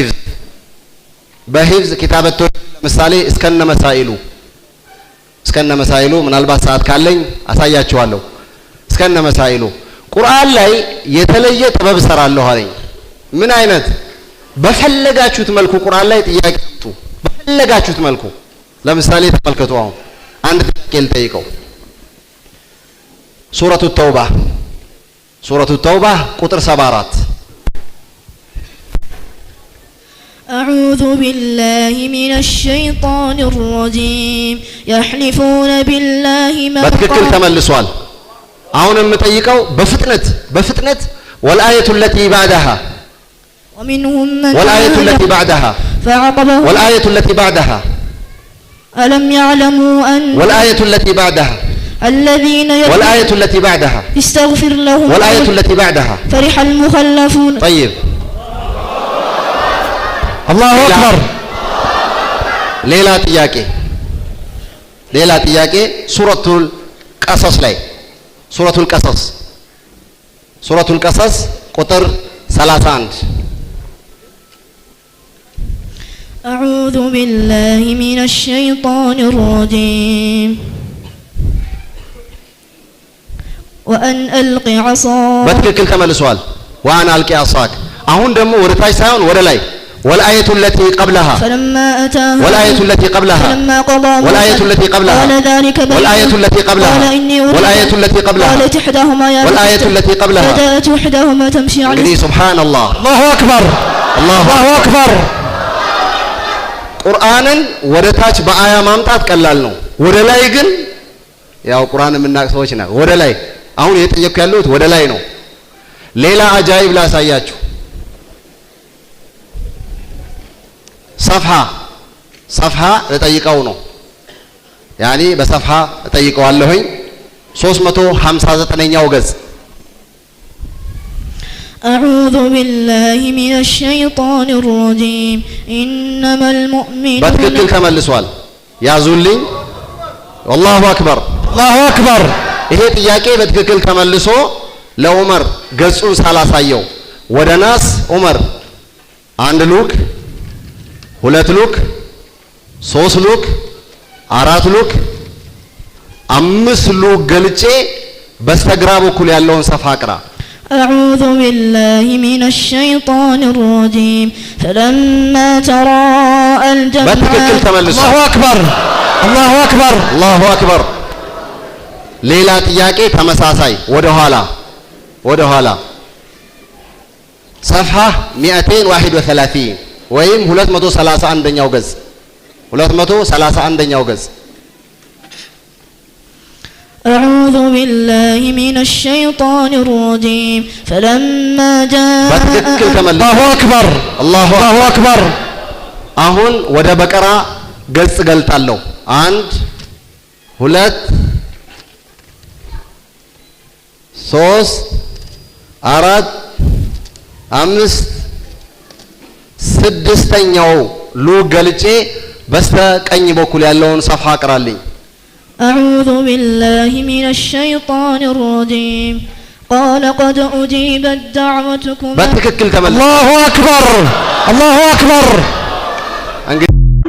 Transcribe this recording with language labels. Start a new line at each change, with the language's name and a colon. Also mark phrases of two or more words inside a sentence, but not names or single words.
Amharic: በሂፍዝ ኪታበቶ ለምሳሌ እስከነ መሳኢሉ ምናልባት ሰዓት ካለኝ አሳያችኋለሁ እስከነ መሳኢሉ ቁርአን ላይ የተለየ ጥበብ ሰራለሁ አለኝ ምን አይነት በፈለጋችሁት መልኩ ቁርአን ላይ ጥያቄ አምጡ በፈለጋችሁት መልኩ ለምሳሌ ተመልከቱ አሁን አንድ ጥያቄ ልጠይቀው ሱረቱ ተውባ ቁጥር 74
Arabic: أعوذ بالله من الشيطان الرجيم يحلفون بالله ما
Amharic: በትክክል ተመልሷል አሁን የምጠይቀው በፍጥነት
Arabic: والآية التي بعدها ومنهم من والآية التي بعدها فعقبه والآية التي بعدها ألم يعلموا أن والآية التي بعدها الذين والآية التي بعدها استغفر لهم والآية التي بعدها فرح المخلفون طيب الله أكبر
Amharic: ሌላ ጥያቄ ሱረቱል ቀሰስ ቁጥር 31
Arabic: أعوذ بالله من الشيطان الرجيم وأن ألق عصاك
Amharic: በትክክል ተመልሷል
Arabic: وأن ألق عصاك
Amharic: አሁን ደግሞ ወደ ታች ሳይሆን ወደ ላይ
Arabic: والآية التي قبلها فلما أتاها والآية التي قبلها فلما قضى والآية التي قبلها قال ذلك والآية التي قبلها والآية التي قبلها قالت إحداهما يا والآية التي قبلها فجاءت إحداهما تمشي على سبحان الله الله أكبر الله أكبر
Amharic: ቁርአንን ወደ ታች በአያ ማምጣት ቀላል ነው ወደ ላይ ግን ያው ቁርአን የምናውቅ ሰዎች ነን ወደ ላይ አሁን የጠየቁ ያሉት ወደ ላይ ነው ሌላ አጃይብ ላሳያችሁ ሰፍሃ ለጠይቀው ነው ያኒ በሰፍሃ እጠይቀዋለሁኝ 359ኛው ገጽ
Arabic: أعوذ بالله من الشيطان الرجيم إنما المؤمنون
Amharic: በትክክል ተመልሷል ያዙልኝ
Arabic: والله أكبر
Amharic: ይሄ ጥያቄ በትክክል ተመልሶ ለዑመር ገጹን ሳላሳየው ወደ ናስ ዑመር 1 ሉክ 2 ሉክ 3 ሉክ 4 ሉክ 5 ሉክ ገልጬ በስተግራ በኩል ያለውን ሰፋ አቅራ
Arabic: أعوذ بالله من الشيطان الرجيم فلما تراءى الجمعان الله أكبر
Amharic: ሌላ ጥያቄ ተመሳሳይ ወደ ኋላ ሰፍሃ 231 ወይም 231ኛው ገጽ 231ኛው ገጽ
Arabic: أعوذ بالله من الشيطان الرجيم فلما جاء الله أكبر
Amharic: አሁን ወደ በቀራ ገጽ ገልጣለሁ 1 2 3 4 5 6ኛው ሉክ ገልጬ በስተቀኝ በኩል ያለውን ሰፋ አቅራልኝ
Arabic: أعوذ بالله من الشيطان الرجيم قال قد أجيبت دعوتكما
Amharic: በትክክል ተመለሰ
Arabic: الله أكبر